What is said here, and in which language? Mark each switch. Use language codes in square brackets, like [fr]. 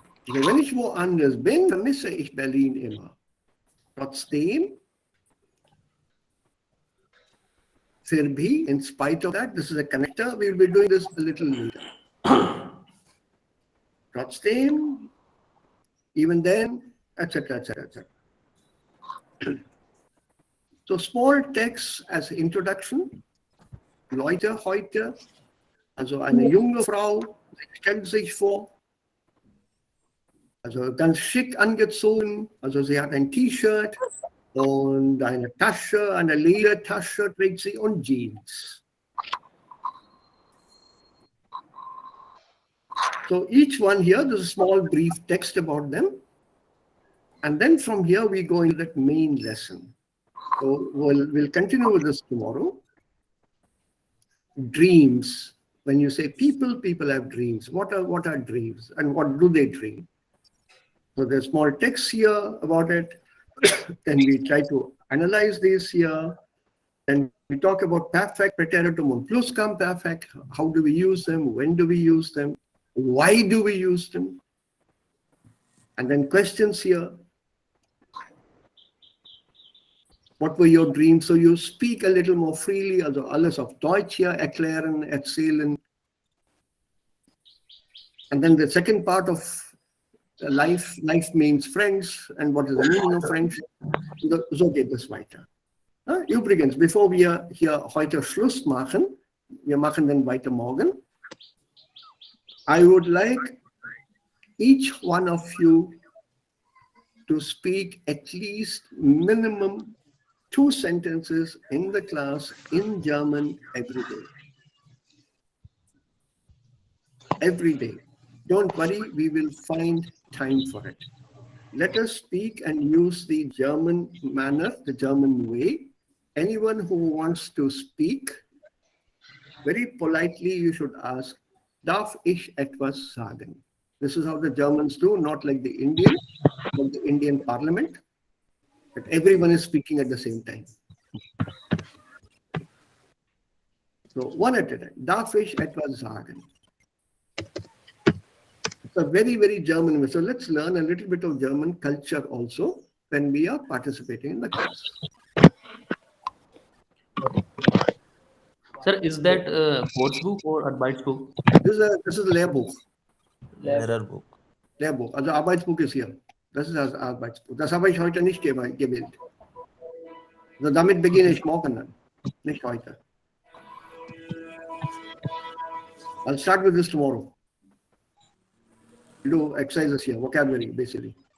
[de] Okay, wenn ich woanders bin, vermisse ich Berlin immer. [en] Trotzdem, [hi] फिर भी, [en] in spite of that, this is a connector, we will be doing this a little later. Trotzdem, even then, etc., etc., etc. So small text as introduction. [de] Leute, heute, also eine junge Frau, stellt sich vor, also ganz schick angezogen, also sie hat ein T-Shirt und eine Tasche, eine Ledertasche trägt sie und Jeans. [en] So each one here, there's a small brief text about them. And then from here, we go into that main lesson. So we'll continue with this tomorrow. Dreams. When you say people have dreams. What are dreams? And what do they dream? So there's small text here about it. Then we try to analyze this here. Then we talk about perfect, [de] preteritum und plusquamperfect. [en] How do we use them? When do we use them? Why do we use them? And then questions here. What were your dreams? So you speak a little more freely, [de] also alles auf Deutsch hier erklären, erzählen. [en] And then the second part of life means friends, and what is the meaning of friendship? [de] So geht es weiter. Übrigens, bevor wir hier heute Schluss machen, wir machen dann weiter morgen, [en] I would like each one of you to speak at least minimum 2 sentences in the class in German every day. Every day. Don't worry, we will find time for it. Let us speak and use the German manner, the German way. Anyone who wants to speak, very politely you should ask, [de] darf ich etwas sagen? [en] This is how the Germans do, not like the Indian parliament, but everyone is speaking at the same time. So one at a time, [de] darf ich etwas sagen? [en] It's a very, very German way. So let's learn a little bit of German culture also when we are participating in the class. Sir, is that course book or advice book? This is a Lehrbuch. Mirror book. [de] Lehrbuch. Also Arbeitsbuch ist hier. Das ist das Arbeitsbuch. Das habe ich heute nicht gewählt. Also damit beginne ich morgen dann, nicht heute. [en] I'll start with this tomorrow. Do exercises here, vocabulary basically.